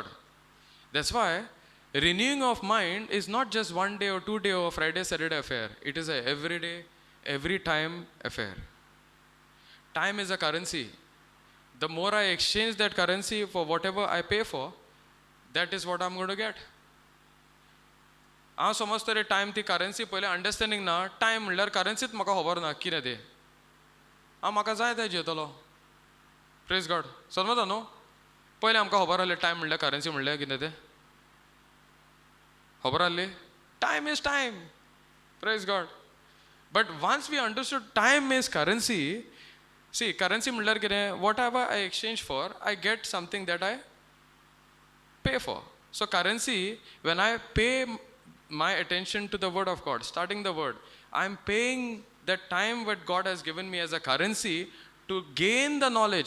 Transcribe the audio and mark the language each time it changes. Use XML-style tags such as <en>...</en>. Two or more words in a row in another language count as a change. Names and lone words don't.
<en>That's why renewing of mind is not just one day or 2 day or Friday, Saturday affair. It is a every day, every time affair. Time is a currency. The more I exchange that currency for whatever I pay for, that is what I'm going to get.</en> <kok>हांव समजता रे टायम ती करन्सी पयलें अंडरस्टँडींग ना. टायम म्हणल्यार करन्सीच म्हाका खबर ना कितें तें. हांव म्हाका जाय तें जेवतलो.</kok> <en>praise God.</en> <kok>समजता न्हू? पयलें आमकां खबर आहलें टायम म्हणल्यार करन्सी म्हणल्यार कितें तें.</kok> <en>खबर आहली? time is time. praise God. But once we understood time is currency, see, currency</en> <kok>म्हणल्यार कितें?</kok> <en>Whatever I exchange for, I get something that I pay for. So currency, when I pay my attention to the word of God, starting the word, I'm paying that time what God has given me as a currency to gain the knowledge.</en>